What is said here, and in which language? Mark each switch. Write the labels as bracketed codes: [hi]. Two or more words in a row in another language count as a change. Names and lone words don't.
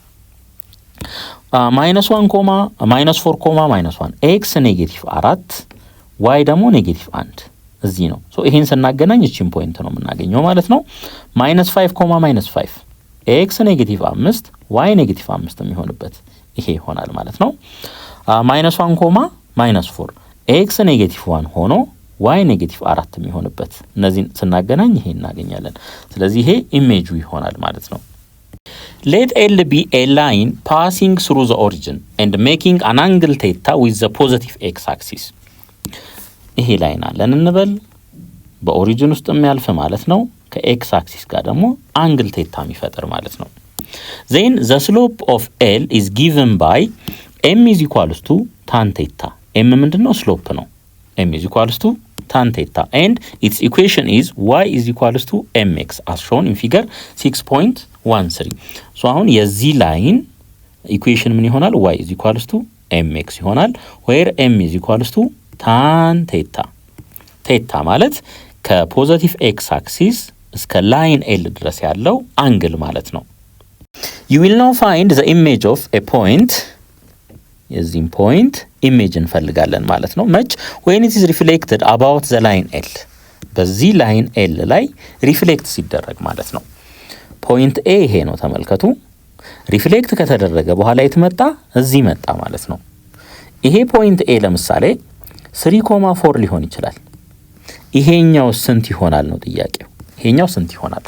[am] -1 -4 [en] x negative [am] 4 ዋይ ደግሞ ኔጌቲቭ 1 እዚህ ነው። ሶ ይሄን ስናገናኝ እቺን ፖይንት ነው የምናገኘው ማለት ነው። -5 -5 [en] x negative [am] 5 [en] y negative [am] 5 የሚሆንበት ይሄ ይሆናል ማለት ነው። -1 -4 [en] x negative [am] 1 ሆኖ [en] y negative [am] 4 የሚሆንበት እነዚህን ስናገናኝ ይሄ እናገኛለን። ስለዚህ ይሄ ኢሜጁ ይሆናል ማለት ነው። [en] let L be a line passing through the origin and making an angle theta with the positive x axis። [am] ይሄ ላይን አለን እንበል፣ በኦሪጂን ውስጥ የሚያልፍ ማለት ነው። ከኤክስ አክሲስ ጋር ደግሞ አንግል ቴታ የሚፈጥር ማለት ነው። [en] then the slope of L is given by m is equals to tan theta። m ምንድነው? [am] ስሎፕ ነው። [en] m is equals to tan theta and its equation is y is equals to mx as shown in figure 6.13። so [am] አሁን የዚህ ላይን ኢኩዌሽን ምን ይሆናል? [en] y is equals to mx ይሆናል where m is equals to tan theta። [am] ቴታ ማለት ከፖዚቲቭ ኤክስ አክሲስ እስከ ላይን ኤል ድረስ ያለው አንግል ማለት ነው። [en] you will now find the image of a point። [am] የዚህም ፖይንት ኢሜጅ እንፈልጋለን ማለት ነው። መች [en] when it is reflected about the line L። [am] በዚህ ላይን ኤል ላይ ሪፍሌክት ሲደረግ ማለት ነው። ፖይንት ኤ ይሄ ነው ተመልከቱ። ሪፍሌክት ከተደረገ በኋላ የትመጣ እዚህ መጣ ማለት ነው። ይሄ ፖይንት ኤ ለምሳሌ 3.4 ሊሆን ይችላል። ይሄኛው ስንት ይሆናል ነው ጥያቄው። ይሄኛው ስንት ይሆናል?